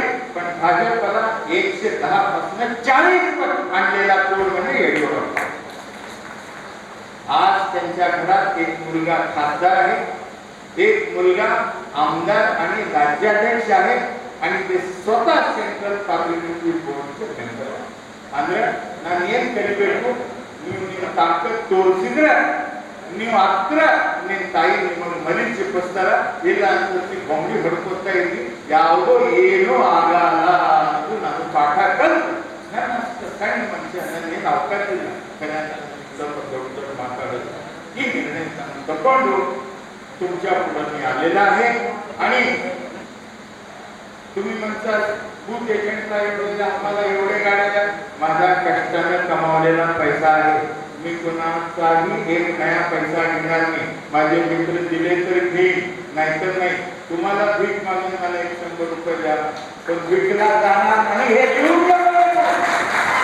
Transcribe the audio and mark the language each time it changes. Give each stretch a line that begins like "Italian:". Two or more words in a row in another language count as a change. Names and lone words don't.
Marathi: पण भाजपला 110 पासून 40 वर आणलेला कोण म्हणजे येडियुरप्पा. आज त्यांच्या घरात एक मुलगा खासदार आहे, एक मुलगा आमदार आणि राज्याध्यक्ष आहे आणि ते स्वतः सेंट्रल पार्लिमेंटरी बोर्डचे मेंबर आहे.
Kannada: ಅಂದ್ರೆ ನಾನು ಏನು ಕಲಿಬೇಕು, ನೀವು ತಾಕತ್ ತೋರಿಸಿದ್ರೆ ನೀವು ಹತ್ರ ನಿಮ್ಮ ತಾಯಿ ನಿಮಗೆ ಮನೆ ಚಿಪ್ಪಿಸ್ತಾರ, ಇಲ್ಲ ಅಂತ ಬೊಂಬಿ ಹೊಡ್ಕೊತಾ ಇದ್ರಿ, ಯಾವುದೋ ಏನೂ ಆಗಲ್ಲ ಅನ್ನೋದು ನಾನು ಪಾಠ ಕಲಿತು. ನಾನು ಅಷ್ಟು ಸಣ್ಣ ಮನುಷ್ಯ, ನನಗೇನು ಅವಕಾಶ ಇಲ್ಲ ಸ್ವಲ್ಪ ದೊಡ್ಡ ದೊಡ್ಡ ಮಾತಾಡೋದು. ಈ ನಿರ್ಣಯ ನಾನು ತಗೊಂಡು
Marathi: तुमच्या पुढे मी आलेला आहे. आणि तुम्ही म्हणता बूथ एजंटला एवढे, आम्हाला एवढे गाड्या, माझा कष्टाने कमावलेला पैसा आहे, मी कुणाचाही एक नया पैसा घेणार नाही. माझे मित्र दिले तर घेईन, नाहीतर नाही. तुम्हाला भीक मागून मला 100 रुपये द्या, पण भीकला जाणार नाही हे देऊ